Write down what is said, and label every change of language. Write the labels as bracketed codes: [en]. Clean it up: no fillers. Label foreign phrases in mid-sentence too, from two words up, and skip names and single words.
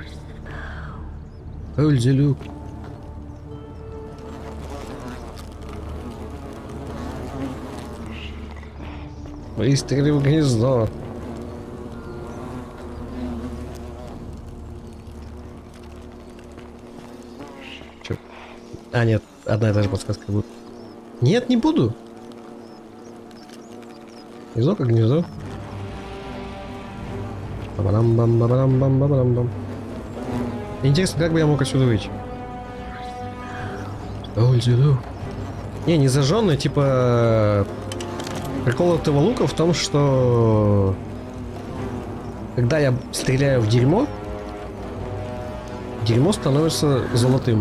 [ru] Ульзелюк. Выстрели в гнездо. Чё? А, нет, одна и та же подсказка будет. Нет, не буду. Гнездо как гнездо. Ба-ба-дам-бам-ба-ба-дам-бам-ба-ба-дам-бам. Интересно, как бы я мог отсюда выйти? Не зажженный, типа... Прикол этого лука в том, что... Когда я стреляю в дерьмо, дерьмо становится золотым.